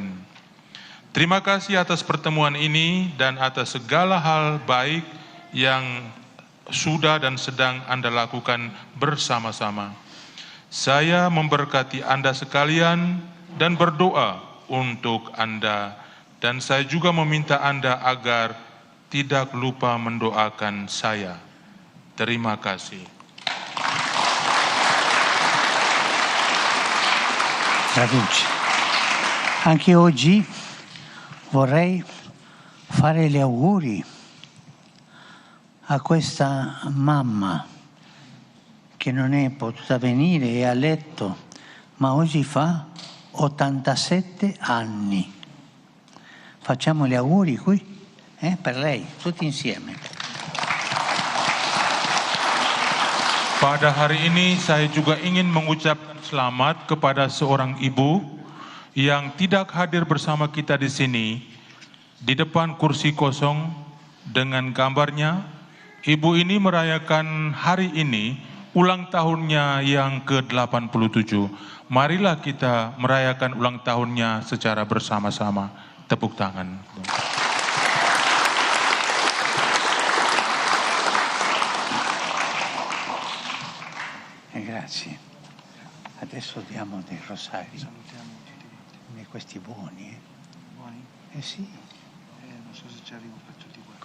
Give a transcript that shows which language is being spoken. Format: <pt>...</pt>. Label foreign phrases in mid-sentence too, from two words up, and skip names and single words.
<id>Terima kasih atas pertemuan ini dan atas segala hal baik yang sudah dan sedang Anda lakukan bersama-sama. Saya memberkati Anda sekalian dan berdoa untuk Anda, dan saya juga meminta Anda agar tidak lupa mendoakan saya. Terima kasih.</id> <it>Traduce. Anche oggi vorrei fare gli auguri a questa mamma che non è potuta venire, è a letto, ma oggi fa 87 anni. Facciamo gli auguri qui per lei, tutti insieme.</it> <id>Pada hari ini saya juga ingin mengucapkan selamat kepada seorang ibu yang tidak hadir bersama kita di sini, di depan kursi kosong dengan gambarnya. Ibu ini merayakan hari ini ulang tahunnya yang ke-87. Marilah kita merayakan ulang tahunnya secara bersama-sama. Tepuk tangan.</id> <it>Grazie. Adesso diamo dei rosari. Questi buoni, Buoni? sì. Non so se ci arrivo per tutti quanti.</it>